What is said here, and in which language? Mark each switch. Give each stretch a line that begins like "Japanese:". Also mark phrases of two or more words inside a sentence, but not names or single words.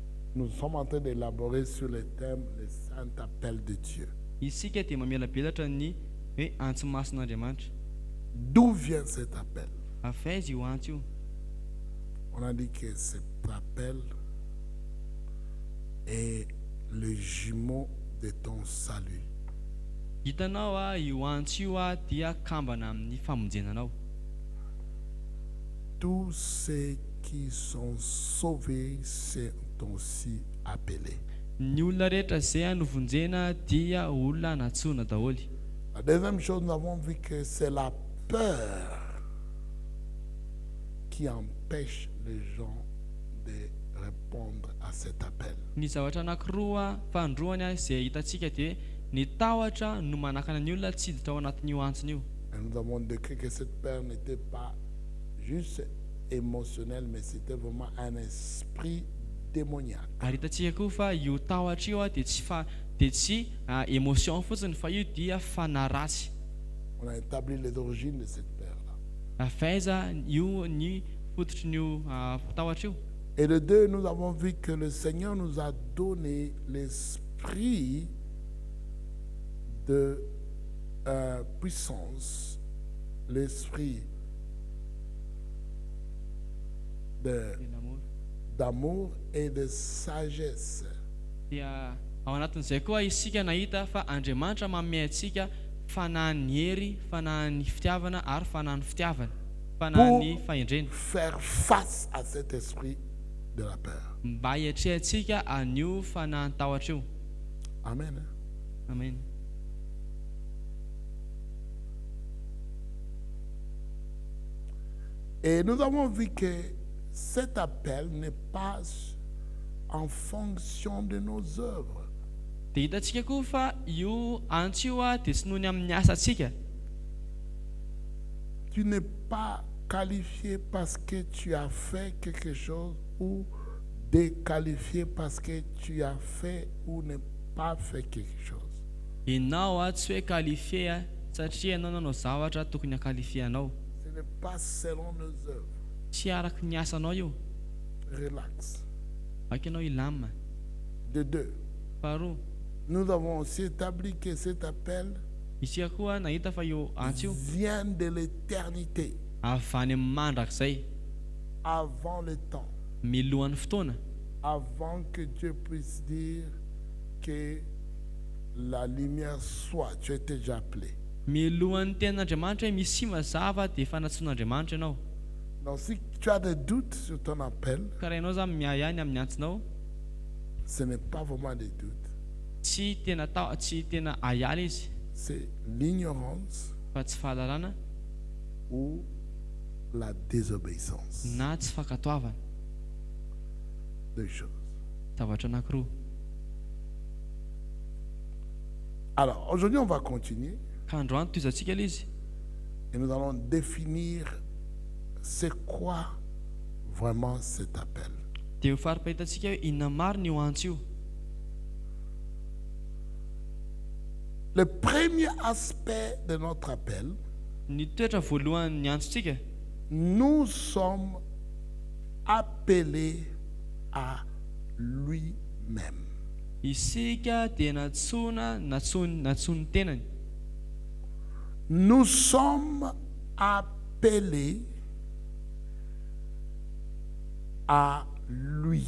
French: nous sommes en train d'élaborer sur le thème le saint appel de Dieu.
Malagasy: Isika dia mamela belatra ny hoe antso mason'Andriamanitra.
French: D'où vient cet appel?
Malagasy: Avy aiza io antso io?
French: On a dit que cet appel est le jumeau de ton salut.
Malagasy: Hitanao io antso io dia kambana amin'ny famonjenanao.
French: Tous ceux qui sont sauvés sont aussi appelés.
Malagasy: Ny olona rehetra izay novonjena dia olona natsoina daholo.
French: La deuxième chose, nous avons vu que c'est la peur qui empêche les gens de répondre à cet appel.
Malagasy: Ny zavatra anankiroa fandroany izay hitantsika dia ny tahotra no manakana ny olona tsy hiditra ao anatin'io antsony io.
French: Et nous avons décrit que cette peur n'était pas juste émotionnelle, mais c'était vraiment un esprit démoniaque.
Malagasy: Ary hitantsika koa fa io tahotra io dia tsy émotion fotsiny fa io dia fanaratsy.
French: On a établi les origines de cette peur-là.
Malagasy: Avy aiza io ny fototrin'io tahotra io?
French: Et de deux, nous avons vu que le Seigneur nous a donné l'esprit de puissance, l'esprit d'amour et de sagesse.
Malagasy: Dia ao anatin'izay koa isika nahita fa Andriamanitra manome antsika fanahy ny hery, fanahy ny fitiavana ary fanahy ny fitiavana, fanahy ny fahendrena.
French: Faire face à cet esprit de la peur.
Malagasy: Mba hiatrehantsika an'io fanahy ny tahotra io. Amen. Amen.
French: Et nous avons vu que cet appel n'est pas en fonction de nos œuvres.
Malagasy: Dia hitantsika koa fa io antso io dia tsy noho ny amin'ny asantsika.
French: Tu n'es pas qualifié parce que tu as fait quelque chose ou déqualifié parce que tu as fait ou n'as pas fait quelque chose.
Malagasy: Ianao tsy hoe qualifié satria ianao nanao zavatra tokony hakalifianao.
French: Ce n'est pas selon nos œuvres.
Malagasy: Tsy araky ny asanao io.
French: Relax.
Malagasy: Aiky ianao ilamina.
French: De deux,
Malagasy: Faharoa,
French: nous avons aussi établi que cet appel
Malagasy: isika koa nahita fa io antso io
French: vient de l'éternité,
Malagasy: avy any amin'ny mandrakizay,
French: avant le temps,
Malagasy: milohan'ny fotoana,
French: avant que Dieu puisse dire que la lumière soit. Tu étais déjà appelé.
Malagasy: milohan'ny tenin'Andriamanitra hoe misy mazava dia efa natsoin'Andriamanitra ianao.
French: Donc si tu as des doutes sur ton appel,
Malagasy: Ka raha ianao zany miahany amin'ny antsonao,
French: ce n'est pas vraiment des doutes.
Malagasy: tsy tena ahiala izy,
French: C'est l'ignorance
Malagasy: fa tsy fahalalana
French: ou la désobéissance.
Malagasy: na tsy fankatoavana.
French: Deux choses.
Malagasy: Zavatra anankiroa.
French: Alors, aujourd'hui, on va continuer
Malagasy: Ka androany toizantsika ilay izy
French: et nous allons définir c'est quoi vraiment cet appel.
Malagasy: dia ho faripahitantsika hoe inona marina io antso io.
French: Le premier aspect de notre appel,
Malagasy: Ny toetra voalohan'ny antsontsika,
French: nous sommes appelés à lui-même.
Malagasy: isika dia natsony tenany.
French: Nous sommes appelés à lui.